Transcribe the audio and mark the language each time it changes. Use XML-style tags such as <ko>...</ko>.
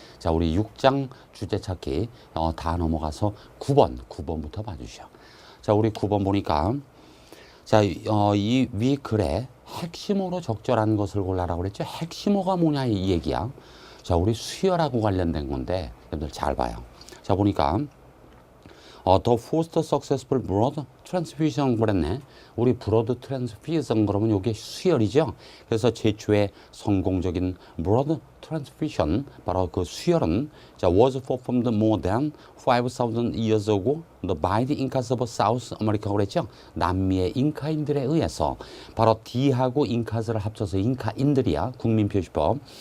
<ko>자, 우리 6장 주제 찾기 다 넘어가서 9번부터 봐주시오. 자, 우리 9번 보니까 자, 이 위 글에 핵심어로 적절한 것을 골라라고 그랬죠. 핵심어가 뭐냐 이 얘기야. 자, 우리 수열하고 관련된 건데 여러분들 잘 봐요. 자, 보니까</ko> <en>The first successful blood transfusion</en> <ko>그랬네. 우리</ko> <en>blood transfusion</en> <ko>그러면 이게 수혈이죠. 그래서 최초의 성공적인</ko> <en>blood transfusion</en> <ko>바로 그 수혈은 자,</ko> <en>was performed more than 5,000 years ago by the Incas of South America</en> <ko>그랬죠. 남미의 잉카인들에 의해서 바로 D하고 인카스를 합쳐서 잉카인들이야. 국민표시법.</ko>